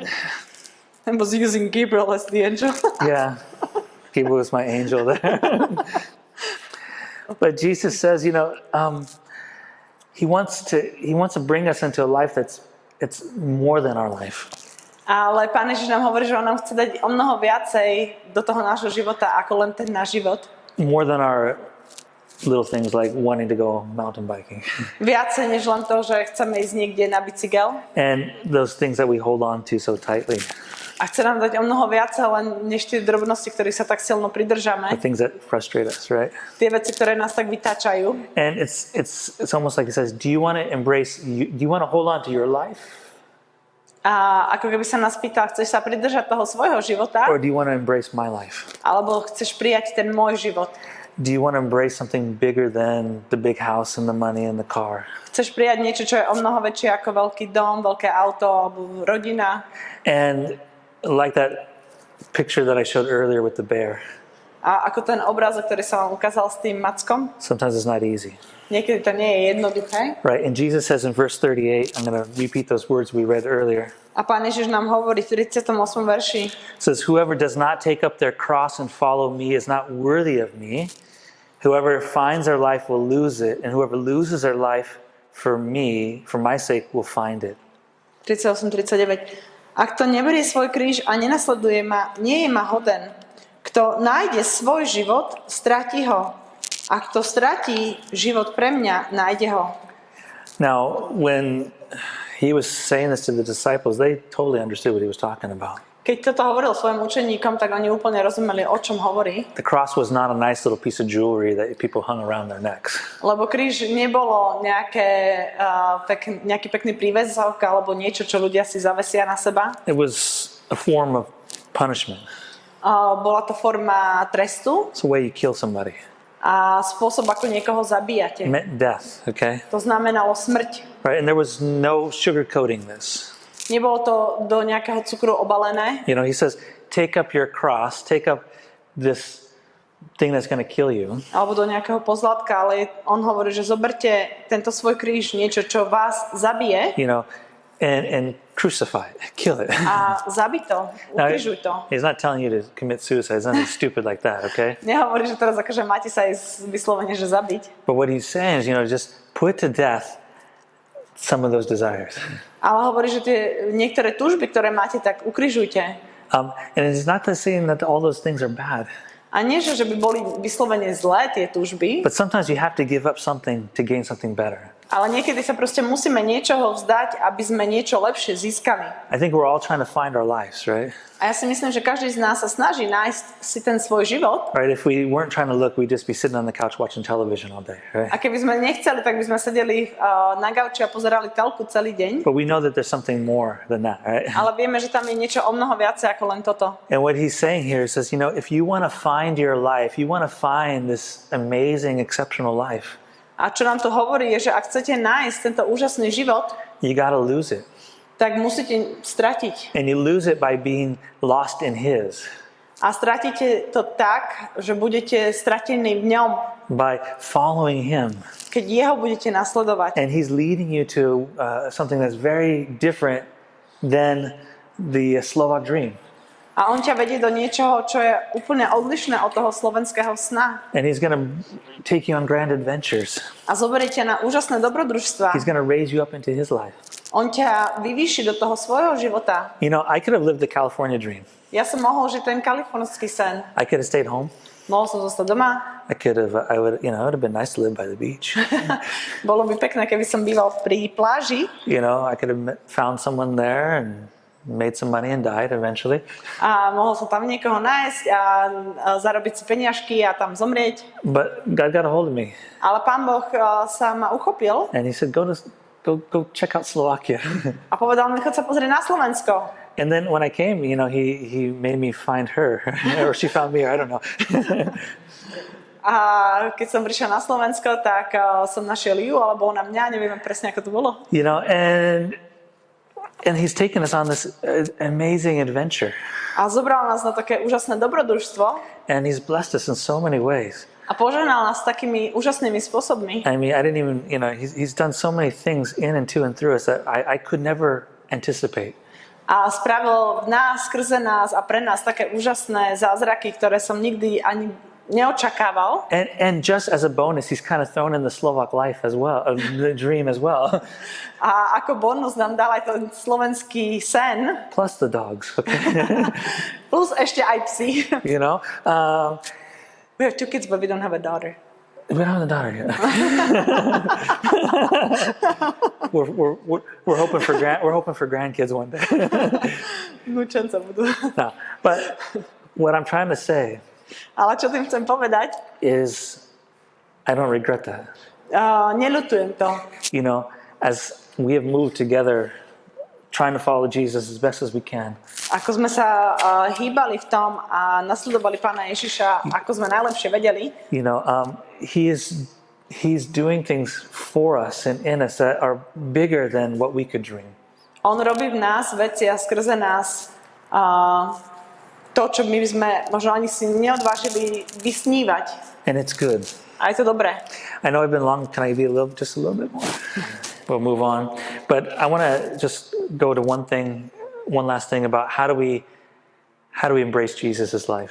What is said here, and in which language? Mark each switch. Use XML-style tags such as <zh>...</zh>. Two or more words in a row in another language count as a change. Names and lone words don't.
<en>And was using Gabriel as the angel. yeah, he was my angel there. But Jesus says, he wants to bring us into a life it's more than our life.</en> <sk>Ale Pán Ježiš nám hovorí, že on nám chce dať o mnoho viacej do toho nášho života, ako len ten náš život.</sk> <en>More than our little things like wanting to go mountain biking.</en> <sk>Viacej než len to, že chceme ísť niekde na bicykel.</sk> <en>And those things that we hold on to so tightly.</en> <sk>A chce nám dať o mnoho viacej len než tie drobnosti, ktorých sa tak silno pridržame.</sk> <en>The things that frustrate us, right?</en> <sk>Tie veci, ktoré nás tak vytáčajú.</sk> <en>And it's almost like it says, do you want to hold on to your life?</en> <sk>A ako keby sa nás pýtal, chceš sa pridržať toho svojho života?</sk> <en>Or do you want to embrace my life?</en> <sk>Alebo chceš prijať ten môj život?</sk> <en>Do you want to embrace something bigger than the big house and the money and the car?</en> <sk>Chceš prijať niečo, čo je o mnoho väčšie ako veľký dom, veľké auto alebo rodina?</sk> <en>And like that picture that I showed earlier with the bear.</en> <sk>A ako ten obrázok, ktorý som vám ukázal s tým mackom?</sk> <en>Sometimes it's not easy.</en> <sk>Niekedy to nie je jednoduché.</sk> <en>Right, and Jesus says in verse 38, I'm going to repeat those words we read earlier.</en> <sk>A Pán Ježiš nám hovorí v 38. verši.</sk> <en>It says, whoever does not take up their cross and follow me is not worthy of me. Whoever finds their life will lose it, and whoever loses their life for me, for my sake, will find it. 38-39.</en> <sk>Ak to neberie svoj kríž a nenasleduje ma, nie je ma hoden. Kto nájde svoj život, stratí ho. A kto stratí život pre mňa, nájde ho.</sk> <en>Now, when he was saying this to the disciples, they totally understood what he was talking about.</en> <sk>Keď toto hovoril svojim učeníkom, tak oni úplne rozumeli, o čom hovorí.</sk> <en>The cross was not a nice little piece of jewelry that people hung around their necks.</en> <sk>Lebo kríž nebolo nejaký pekný príväzok alebo niečo, čo ľudia si zavesia na seba.</sk> <en>It was a form of punishment.</en> <sk>Bola to forma trestu.</sk> <en>It's the way you kill somebody.</en> <sk>A spôsob, ako niekoho zabíjate.</sk> <en>It meant death, okay?</en> <sk>To znamenalo smrť.</sk> <en>Right, and there was no sugarcoating this.</en> <sk>Nebolo to do nejakého cukru obalené.</sk> <en>He says, take up your cross, take up this thing that's going to kill you.</en> <sk>Alebo do nejakého pozlátka, ale on hovorí, že zoberte tento svoj kríž, niečo, čo vás zabije.</sk> <en>And crucify it, kill it.</en> <sk>A zabij to, ukrižuj to.</sk> <en>He's not telling you to commit suicide. It's nothing stupid like that, okay?</en> <sk>Nehovorí, že teraz akože máte sa ísť vyslovene, že zabiť.</sk> <en>But what he's saying is, just put to death some of those desires.</en> <sk>Ale hovorí, že tie niektoré túžby, ktoré máte, tak ukrižujte.</sk> <en>And it's not saying that all those things are bad.</en> <sk>A nie, že by boli vyslovene zlé tie túžby.</sk> <en>But sometimes you have to give up something to gain something better.</en> <sk>Ale niekedy sa proste musíme niečoho vzdať, aby sme niečo lepšie získali.</sk> <en>I think we're all trying to find our lives, right?</en> <sk>A ja si myslím, že každý z nás sa snaží nájsť si ten svoj život.</sk> <en>Right, if we weren't trying to look, we'd just be sitting on the couch watching television all day, right?</en> <sk>A keby sme nechceli, tak by sme sedeli na gauči a pozerali telku celý deň.</sk> <en>But we know that there's something more than that, right?</en> <sk>Ale vieme, že tam je niečo o mnoho viacej ako len toto.</sk> <en>And what he's saying here says, if you want to find your life, you want to find this amazing, exceptional life.</en> <sk>A čo nám to hovorí, je, že ak chcete nájsť tento úžasný život,</sk> <en>you got to lose it.</en> <sk>Tak musíte stratiť.</sk> <en>And you lose it by being lost in his.</en> <sk>A stratíte to tak, že budete stratení v ňom.</sk> <en>By following him.</en> <sk>Keď jeho budete nasledovať.</sk> <en>And he's leading you to something that's very different than the Slovak dream.</en> <sk>A on ťa vedie do niečoho, čo je úplne odlišné od toho slovenského sna.</sk> <en>And he's going to take you on grand adventures.</en> <sk>A zoberie ťa na úžasné dobrodružstvá.</sk> <en>He's going to raise you up into his life.</en> <sk>On ťa vyvýši do toho svojho života.</sk> <en>I could have lived the California dream.</en> <sk>Ja som mohol žiť ten kalifornský sen.</sk> <en>I could have stayed home.</en> <sk>Mohol som zostať doma.</sk> <en>It would have been nice to live by the beach.</en> <sk>Bolo by pekné, keby som býval pri pláži.</sk> <en>I could have found someone there and made some money and died eventually.</en> <sk>A mohol som tam niekoho nájsť a zarobiť si peniažky a tam zomrieť.</sk> <en>But God got a hold of me.</en> <sk>Ale Pán Boh sa ma uchopil.</sk> <en>And he said, go check out Slovakia.</en> <sk>A povedal mi, choď sa pozrieť na Slovensko.</sk> <en>And then when I came, he made me find her, or she found me, or I don't know.</en> <sk>A keď som prišiel na Slovensko, tak som našiel ju, alebo ona mňa, neviem presne, ako to bolo.</sk> <en>And he's taken us on this amazing adventure.</en> <sk>A zobral nás na také úžasné dobrodružstvo.</sk> <en>And he's blessed us in so many ways.</en> <sk>A požehnal nás takými úžasnými spôsobmi.</sk> <en>I mean, I didn't even, he's done so many things in and to and through us that I could never anticipate.</en> <sk>A spravil v nás, skrze nás a pre nás také úžasné zázraky, ktoré som nikdy ani neočakával.</sk> <en>And just as a bonus, he's kind of thrown in the Slovak life as well, the dream as well.</en> <sk>A ako bonus nám dal aj ten slovenský sen.</sk> <en>Plus the dogs, okay?</en> <sk>Plus ešte aj psi.</sk> <en>We have 2 kids, but we don't have a daughter. We don't have a daughter yet. we're hoping for grandkids one day.</en> <sk>Vnúčenca budú.</sk> <en>No, but what I'm trying to say</en> <sk>Ale čo tým chcem povedať?</sk> <en>is I don't regret that.</en> <sk>Neľutujem to.</sk> <en>As we have moved together trying to follow Jesus as best as we can.</en> <sk>Ako sme sa hýbali v tom a nasledovali Pána Ježiša, ako sme najlepšie vedeli.</sk> <en>He's doing things for us and in us that are bigger than what we could dream.</en> <sk>On robí v nás veci a skrze nás to, čo my sme možno ani si neodvážili vysnívať.</sk> <en>And it's good.</en> <sk>A je to dobré.</sk> <en>I know I've been long. Can I be just a little bit more? We'll move on. But I want to just go to one last thing about how do we embrace Jesus' life.</en>